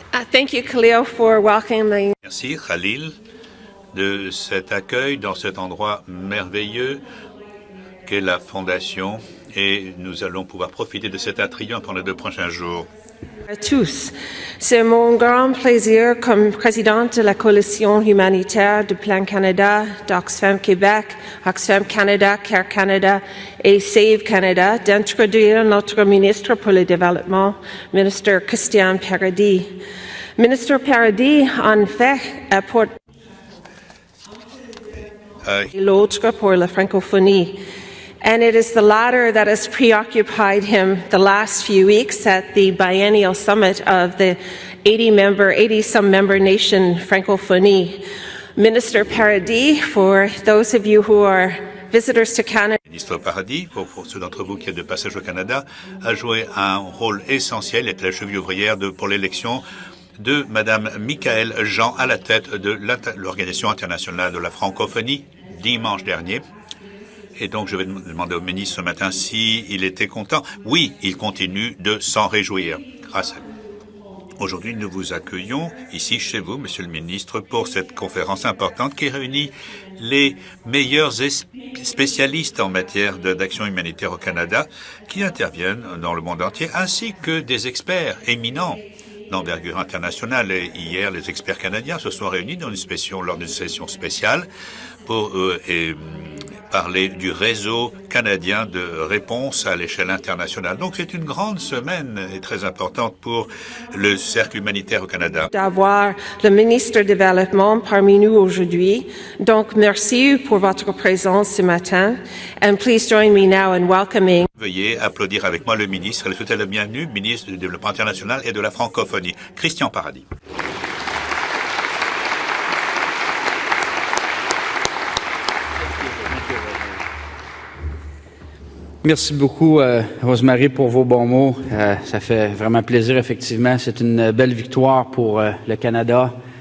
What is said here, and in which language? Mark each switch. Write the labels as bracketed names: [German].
[English] Thank you, Khalil, for welcoming. [French] Merci, Khalil, de cet accueil dans cet endroit merveilleux qu'est la Fondation. Et nous allons pouvoir profiter de cet attribut pendant les 2 prochains jours. À tous. C'est mon grand plaisir comme présidente de la coalition humanitaire de Plan Canada, d'Oxfam Québec, Oxfam Canada, Care Canada et Save Canada d'introduire notre ministre pour le développement, ministre Christian Paradis. Ministre Paradis, en fait, apporte l'autre pour la francophonie. [English] And it is the latter that has preoccupied him the last few weeks at the biennial summit of the 80-some member nation Francophonie. Minister Paradis, for those of you who are visitors to Canada. [French] Ministre Paradis, pour ceux d'entre vous qui êtes de passage au Canada, a joué un rôle essentiel, est la cheville ouvrière pour l'élection de Madame Michaëlle Jean à la tête de l'Organisation internationale de la francophonie dimanche dernier. Et donc, je vais demander au ministre ce matin s'il était content. Oui, il continue de s'en réjouir grâce à lui. Aujourd'hui, nous vous accueillons ici chez vous, Monsieur le ministre, pour cette conférence importante qui réunit les meilleurs spécialistes en matière d'action humanitaire au Canada qui interviennent dans le monde entier, ainsi que des experts éminents d'envergure internationale. Et hier, les experts canadiens se sont réunis lors d'une session spéciale pour parler du réseau canadien de réponse à l'échelle internationale. Donc, c'est une grande semaine et très importante pour le cercle humanitaire au Canada. D'avoir le ministre du Développement parmi nous aujourd'hui. Donc, merci pour votre présence ce matin. [English] And please join me now in welcoming. [French] Veuillez applaudir avec moi le ministre et le souhaiter la bienvenue, ministre du Développement international et de la francophonie, Christian Paradis. Merci beaucoup, Rosemary, pour vos bons mots. Ça fait vraiment plaisir, effectivement. C'est une belle victoire pour le Canada